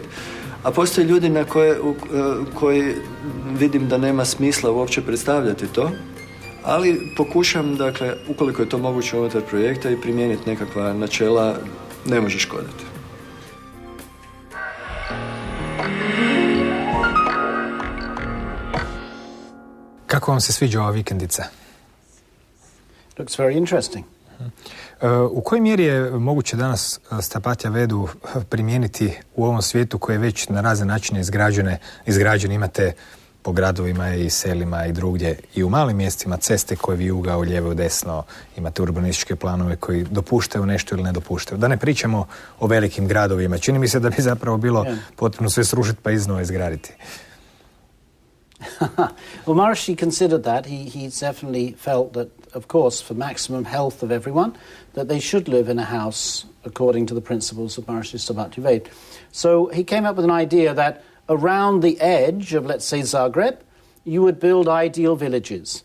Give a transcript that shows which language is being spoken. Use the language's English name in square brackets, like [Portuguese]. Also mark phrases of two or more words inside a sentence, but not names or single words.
[Croatian] A postoje ljudi koji vidim da nema smisla uopće predstavljati to, ali pokušam, dakle, ukoliko je to moguće unutar projekta i primijeniti nekakva načela, ne može škoditi. Kako vam se sviđa ova vikendica? [English] Looks very interesting. [Croatian] U kojoj mjeri je moguće danas Stapatjavedu primijeniti u ovom svijetu koji je već na razne načine izgrađen? Imate po gradovima i selima i drugdje i u malim mjestima ceste koje vijuga u lijevo i desno, imate urbanističke planove koji dopuštaju nešto ili ne dopuštaju. Da ne pričamo o velikim gradovima. Čini mi se da bi zapravo bilo potrebno sve srušiti pa iznova izgraditi. [English] Well, Maharishi considered that. He definitely felt that, of course, for maximum health of everyone, that they should live in a house according to the principles of Maharishi Stapatjaveda. So he came up with an idea that around the edge of, let's say, Zagreb, you would build ideal villages.